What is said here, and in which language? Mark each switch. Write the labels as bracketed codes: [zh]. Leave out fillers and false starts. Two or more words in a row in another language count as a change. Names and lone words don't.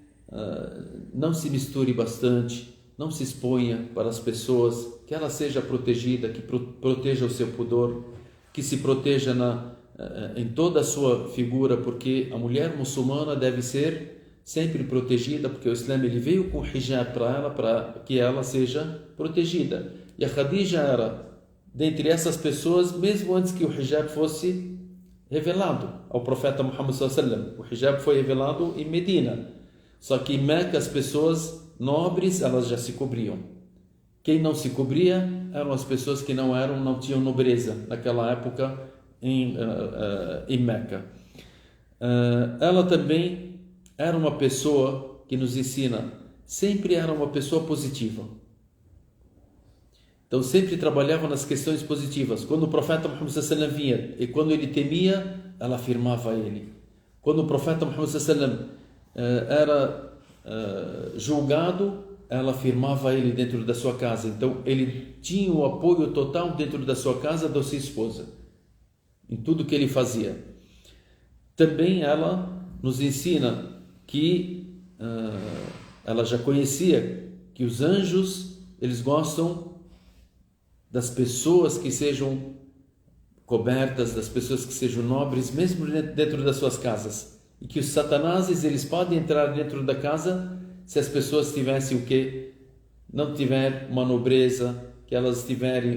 [pt] não se misture bastante, não se exponha para as pessoas, que ela seja protegida, que proteja o seu pudor, que se proteja em toda a sua figura, porque a mulher muçulmana deve ser sempre protegida, porque o Islã ele veio com hijab para ela, para que ela seja protegida. E a Khadija era dentre essas pessoas, mesmo antes que o hijab fosse revelado ao profeta Muhammad [ar] صلى الله عليه وسلم. [pt] O hijab foi revelado em Medina, só que em Meca as pessoas nobres elas já se cobriam. Quem não se cobria eram as pessoas que não tinham nobreza naquela época em Meca. Ela também era uma pessoa que nos ensina, sempre era uma pessoa positiva. Então sempre trabalhava nas questões positivas. Quando o profeta Muhammad [ar] صلى الله عليه وسلم [pt] vinha e quando ele temia, ela afirmava ele. Quando o profeta Muhammad [ar] صلى الله عليه وسلم [pt] era julgado, ela afirmava ele dentro da sua casa. Então ele tinha o apoio total dentro da sua casa da sua esposa, em tudo que ele fazia. Também ela nos ensina que ela já conhecia que os anjos eles gostam das pessoas que sejam cobertas, das pessoas que sejam nobres, mesmo dentro das suas casas, e que os satanases eles podem entrar dentro da casa se as pessoas tivessem não tiver uma nobreza, que elas tiverem.